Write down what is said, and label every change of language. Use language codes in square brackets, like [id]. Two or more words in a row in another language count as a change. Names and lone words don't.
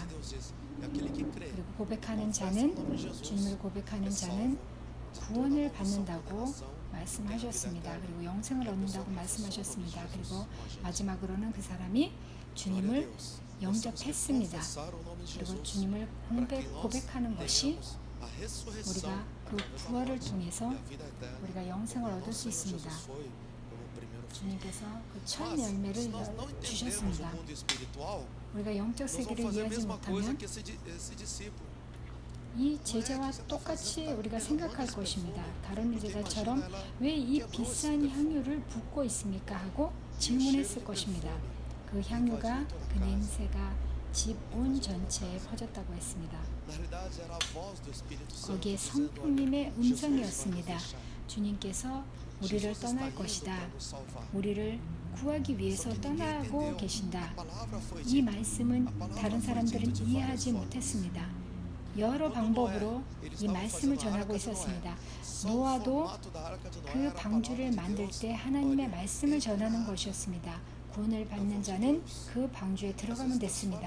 [ko] 그리고 고백하는 자는 주님을 고백하는 자는 구원을 받는다고 말씀하셨습니다. 그리고 영생을 얻는다고 말씀하셨습니다. 그리고 마지막으로는 그 사람이 주님을 영접했습니다. 그리고 주님을 고백하는 것이 [pt] a ressurreição [ko] 우리가 그 [pt] através da [ko] 부활을 [pt] morte [ko] 통해서 [pt] e a vida eterna. [ko] 우리가 영생을 얻을 [pt] Nosso [ko] 수 [pt] Senhor [ko] 있습니다. [pt] Jesus foi como o primeiro fruto. [ko] 주님께서 그 첫 [pt] Mas, se [ko] 열매를 [pt] nós não entendemos o [ko] 주셨습니다. [pt] mundo espiritual, [ko] 우리가 영적 [pt] nós vamos [ko] 세계를 [pt] fazer a [ko] 이해하지 [pt] mesma coisa [ko] 못하면 [pt] que esse discípulo. [ko] 이 제자와 똑같이 우리가 생각할 것입니다. 다른 제자처럼 왜 이 비싼 향유를 붓고 있습니까? 하고 질문했을 것입니다. 그 향유가, 그 냄새가 집 온 전체에 퍼졌다고 했습니다. [pt] Na realidade, era a voz do Espírito Santo [ko] 거기에 [pt] dizendo, [ko] 성령님의 [pt] "Olha, Jesus vai nos [ko] 음성이었습니다. [pt] deixar. [ko] 주님께서 우리를 [pt] Jesus está [ko] 떠날 [pt] indo [ko] 것이다. [pt] para nos salvar." [ko] 우리를 구하기 위해서 [pt] Só que ninguém [ko] 떠나고 [pt] entendeu. [ko] 계신다. [pt] A palavra foi [ko] 이 [pt] dita. [ko] 말씀은 다른 사람들은 이해하지 못했습니다. 여러 방법으로 이 말씀을 전하고 있었습니다. 노아도 그 방주를 만들 때 하나님의 말씀을 전하는 것이었습니다. 구원을 받는 자는 그 방주에 들어가면 됐습니다.